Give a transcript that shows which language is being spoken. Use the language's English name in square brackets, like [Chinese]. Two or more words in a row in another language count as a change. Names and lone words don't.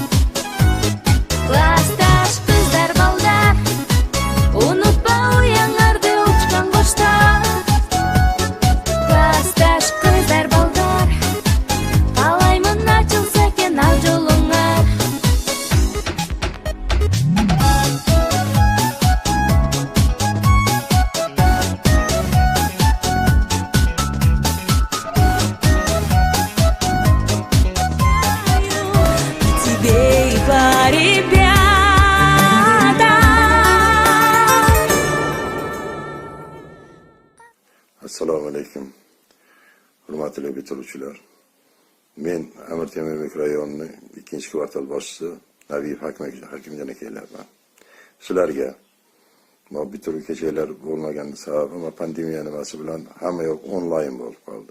[Kyrgyz] Классташ кыздар балдар, унутпа уяңарды учкан коштар. Классташ кыздар балдар, каалаймын ачылса экен ал жолуңар. Тебе и по ребята. [Uzbek] Assalomu alaykum. Hurmatli bitiruvchilar. Men Amir Temur mikrorayonining 2-kvartal boshchisi Nabiyev Hakimjon akalarman. Sizlarga bu bitiruv kechalar bo'lmagan sababi pandemiya nimasi bilan hamma yoq onlayn bo'lib qoldi.